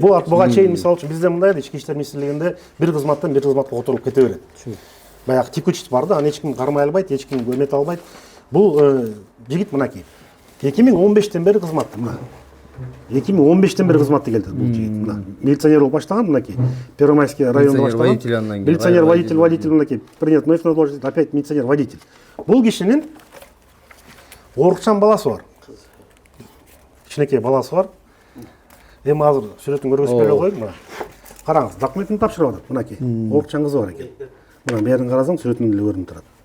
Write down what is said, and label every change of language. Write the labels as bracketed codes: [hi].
[ky] Бул буга чейин мисалы үчүн бизде мындай ички иштер министрлигинде бир кызматтан бир кызматка отуруп кете берет. Баягы текучесть бар да, аны эч ким кармай албайт, эч ким көмөт албайт. Бул жигит мынакей. 2015-тен бери кызматта мына. 2015-тен бери кызматта келди бул жигит. Мына милиционер болуп баштаган мынакей. Первомайский районунда баштаган. [ru] Милиционер, водитель мынакей. Принят вновь на должность, опять милиционер, водитель. [ky] Бул кишинин орукчан баласы бар. Кичинекей баласы бар. Эми азыр сүрөтүн көргөзүп бере коеюн мына. Караңыз, документин тапшырып атат мынакей. Орукчан кызы бар экен. Мына берин карасаң сүрөтүндө эле көрүнүп турат.